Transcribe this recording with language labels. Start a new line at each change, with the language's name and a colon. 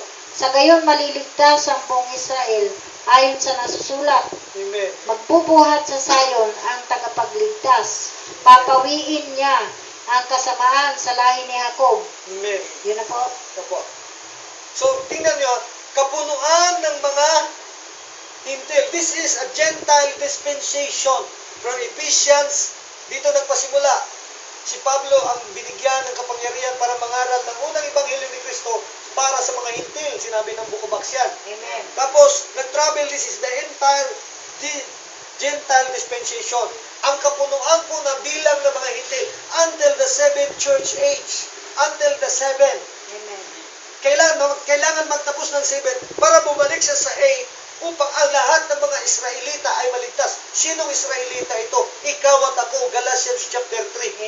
Filipino: Sa gayon maliligtas ang buong Israel ayon sa nasusulat. Amen. Magbubuhat sa Sayon ang tagapagligtas. Papawiin niya ang kasamaan sa lahi ni Jacob. Amen. Yun na po. Ito po. So, tingnan nyo, kapunuan ng mga hintil.
English: This is a Gentile dispensation from Ephesians.
Filipino: Dito nagpasimula. Si Pablo ang binigyan ng kapangyarihan para mangaral ng unang ebanghelyo ni Kristo para sa mga hintil. Sinabi ng Book of Acts yan. Amen. Tapos, nag-travel,
English: this is the entire Gentile dispensation.
Filipino: Ang kapunuan po ng bilang ng mga hintil
English: until the 7th church age. Until the 7. Amen.
Filipino: Kailangan magtapos ng 7 para bumalik siya sa 8 upang ang lahat ng mga Israelita ay maligtas. Sinong Israelita ito? Ikaw at ako, Galatians chapter 3.